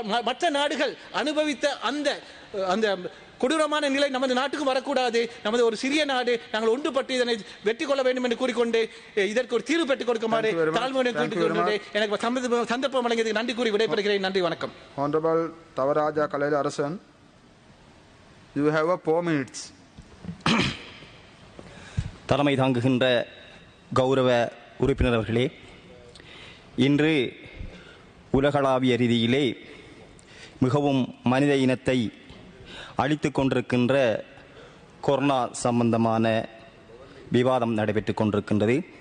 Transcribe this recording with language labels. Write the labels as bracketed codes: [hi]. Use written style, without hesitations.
[ta] மற்ற நாடுகள் அனுபவித்த அந்த அந்த கொடூரமான நிலை நமது நாட்டுக்கு வரக்கூடாது. நமது ஒரு சிறிய நாடு, நாங்கள் ஒன்றுபட்டு இதனை வெற்றி கொள்ள வேண்டும் என்று கூறிக்கொண்டு இதற்கு ஒரு தீர்வு பெற்றுக் கொடுக்குமாறு தாழ்மையுடன் கேட்டுக்கொண்டு எனக்கு சந்தர்ப்பம் வழங்கியதுக்கு நன்றி கூறி விடைபெறுகிறேன். நன்றி, வணக்கம். [en] Honorable Tavaraja Kalila Arasan, you have 4 minutes. [ta] தலைமை தாங்குகின்ற கௌரவ உறுப்பினர் அவர்களே, இன்று உலகளாவிய ரீதியிலே மிகவும் மனித இனத்தை அழித்து கொண்டிருக்கின்ற கொரோனா சம்பந்தமான விவாதம் நடைபெற்று கொண்டிருக்கின்றது.